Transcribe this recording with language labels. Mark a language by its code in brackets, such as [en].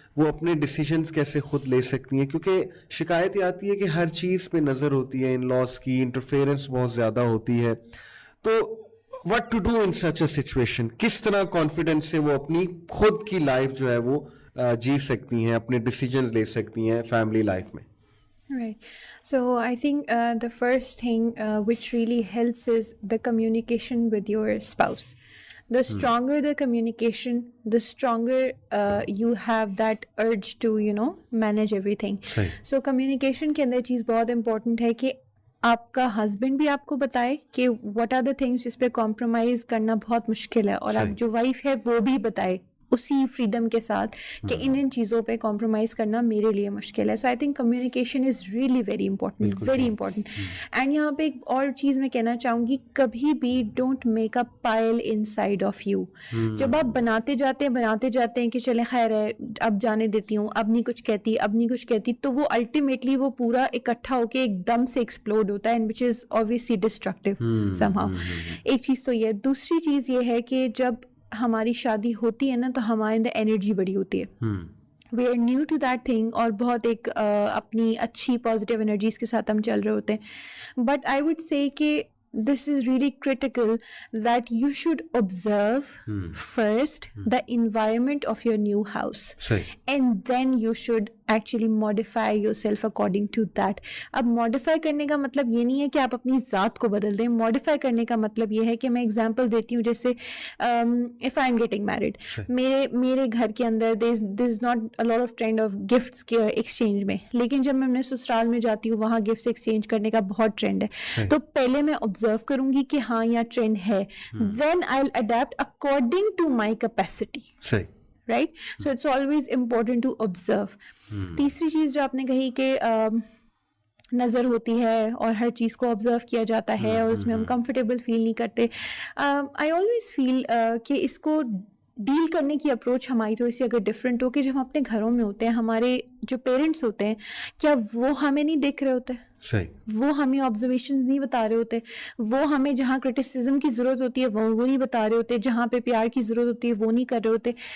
[ur] وہ اپنے ڈیسیجنس کیسے خود لے سکتی ہیں, کیونکہ شکایت یہ آتی ہے کہ ہر چیز پہ نظر ہوتی ہے, ان لاس کی انٹرفیئرنس بہت زیادہ ہوتی ہے. تو [en] what to do in such a situation, [ur] کس طرح کانفیڈنس سے وہ اپنی خود کی لائف جو ہے وہ جی سکتی ہیں, اپنے ڈیسیجنز لے سکتی ہیں فیملی لائف میں. [en] Right. So I think the first thing which really helps is the communication with your spouse. The stronger the communication, the stronger you have that urge to, manage everything. [ur] So communication کے اندر چیز بہت important ہے کہ آپ کا husband بھی آپ کو بتائے کہ [en] what are the things [ur] جس پہ compromise کرنا بہت مشکل ہے, اور آپ جو وائف ہے وہ بھی بتائے اسی فریڈم کے ساتھ کہ ان چیزوں پہ کمپرومائز کرنا میرے لیے مشکل ہے. [en] So I think communication is really very important. [ur] And یہاں پہ ایک اور چیز میں کہنا چاہوں گی, کبھی بھی [en] Don't make a pile inside of you. [ur] جب آپ بناتے جاتے ہیں کہ چلیں خیر ہے اب جانے دیتی ہوں, اب نہیں کچھ کہتی, تو وہ الٹیمیٹلی وہ پورا اکٹھا ہو کے ایک دم سے ایکسپلوڈ ہوتا ہے, [en] And which is obviously destructive somehow. [ur] ایک چیز تو یہ. دوسری چیز یہ ہے کہ جب ہماری شادی ہوتی ہے نا تو ہمارے اندر انرجی بڑی ہوتی ہے, [en] we are new to that thing, [ur] اور بہت ایک اپنی اچھی پازیٹیو انرجیز کے ساتھ ہم چل رہے ہوتے ہیں. [en] But I would say کہ this is really critical that you should observe first the environment of your new house, and then you should actually modify yourself according to that. [ur] اب modify کرنے کا مطلب یہ نہیں ہے کہ آپ اپنی ذات کو بدل دیں. modify کرنے کا مطلب یہ ہے کہ میں ایگزامپل دیتی ہوں, جیسے [en] if I am getting married, [ur] میرے گھر کے اندر [en] there is not a lot of trend of gifts [ur] کے exchange میں, لیکن جب میں اپنے سسرال میں جاتی ہوں وہاں گفٹس ایکسچینج کرنے کا بہت ٹرینڈ ہے. تو پہلے میں آبزرو کروں گی کہ ہاں یہاں ٹرینڈ ہے, [en] then I'll adapt according to my capacity. Right? So it's always important to observe. [ur] تیسری چیز جو آپ نے کہی کہ نظر ہوتی ہے اور ہر چیز کو آبزرو کیا جاتا ہے اور اس میں ہم کمفرٹیبل فیل نہیں کرتے. [en] I always feel [ur] کہ اس کو ڈیل کرنے کی اپروچ ہماری تھوڑی سی اگر ڈفرینٹ ہو, کہ جب ہم اپنے گھروں میں ہوتے ہیں, ہمارے جو پیرنٹس ہوتے ہیں کیا وہ ہمیں نہیں دیکھ رہے ہوتے, وہ ہمیں آبزرویشنز نہیں بتا رہے ہوتے, وہ ہمیں جہاں کرٹیسزم کی ضرورت ہوتی ہے وہ نہیں بتا رہے ہوتے, جہاں پہ پیار کی ضرورت ہوتی ہے وہ نہیں کر رہے ہوتے.